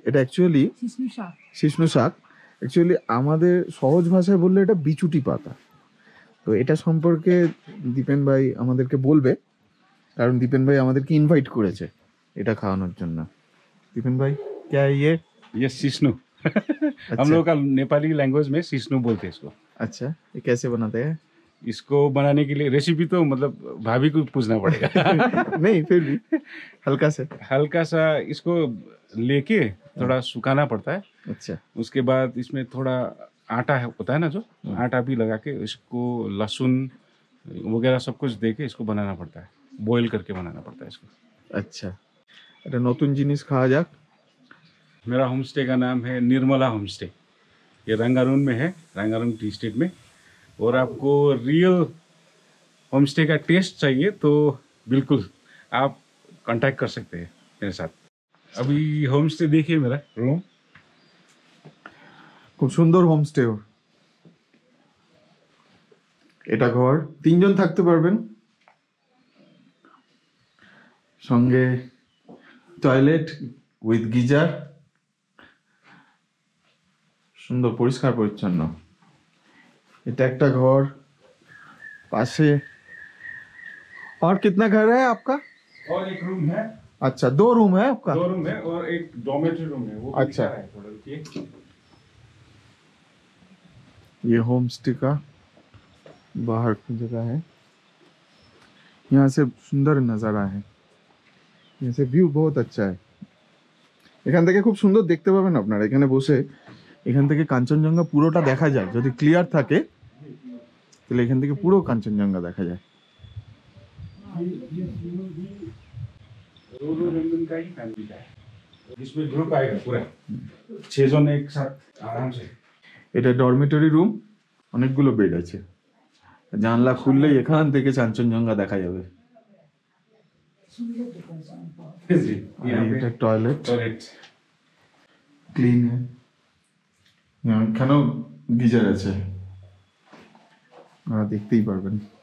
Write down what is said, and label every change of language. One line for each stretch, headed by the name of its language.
Bangla: এটা অ্যাকচুয়ালি শিষ্ণু শাক, অ্যাকচুয়ালি আমাদের সহজ ভাষায় বললে এটা বিচুটি পাতা। তো এটা সম্পর্কে দীপেন ভাই আমাদেরকে বলবে, কারণ দীপেন ভাই আমাদেরকে ইনভাইট করেছে এটা খাওয়ানোর জন্য।
Hindi: दीपन भाई क्या है ये शिष्णु अच्छा। हम लोग का नेपाली लैंग्वेज में शिष्णु बोलते हैं इसको। अच्छा, ये कैसे बनाते हैं? इसको बनाने के लिए रेसिपी तो मतलब भाभी को पूछना पड़ेगा नहीं फिर भी हल्का सा इसको लेके थोड़ा सुखाना पड़ता है। अच्छा, उसके बाद इसमें थोड़ा आटा होता है ना, जो आटा भी लगा के इसको लहसुन वगैरह सब कुछ दे के इसको बनाना पड़ता है, बॉईल करके बनाना पड़ता है इसको।
Bangla: अच्छा, এটা নতুন জিনিস খাওয়া যাক।
Hindi: मेरा होम स्टे का नाम है निर्मला होम स्टे, ये रंगारून में है, रंगारून टी स्टेट में। और आपको रियल होम स्टे का टेस्ट चाहिए तो बिल्कुल आप कांटेक्ट कर सकते हैं मेरे साथ। अभी होम स्टे देखिए मेरा रूम,
Bangla: খুব সুন্দর হোমস্টে। এটা ঘর, 3 জন থাকতে পারবেন, সঙ্গে টয়লেট উইথ গিজার, সুন্দর পরিষ্কার পরিচ্ছন্ন। এটা একটা ঘর, পাশে
Hindi: और कितना घर है आपका? और एक रूम है। अच्छा, 2 रूम है आपका? 2 रूम है और एक डॉर्मेटरी रूम है, वो अच्छा। है थोड़ा रुकिए। ये होम स्टे का बाहर की जगह है, यहाँ से सुंदर नज़ारा है, यहाँ से ভিউ बहुत अच्छा है।
Bangla: এখান থেকে খুব সুন্দর দেখতে পাবেন আপনারা, এখানে বসে এখান থেকে কাঞ্চনজঙ্ঘা পুরোটা দেখা যায়, যদি ক্লিয়ার থাকে তাহলে এখান থেকে পুরো কাঞ্চনজঙ্ঘা দেখা যায়।
Hindi: का ही फैमिली का है, इसमें ग्रुप आएगा पूरा 6 जन एक साथ आराम से।
Bangla: এটা ডরমিটরি রুম, অনেকগুলো বেড আছে, জানলা খুললেই এখান থেকে কাঞ্চনজঙ্ঘা দেখা যাবে।
Hindi: जी, यहाँ पे
Bangla: এটা টয়লেট,
Hindi: टॉयलेट
Bangla: ক্লিন है, এখানেও গিজার আছে, আপনারা দেখতেই পারবেন।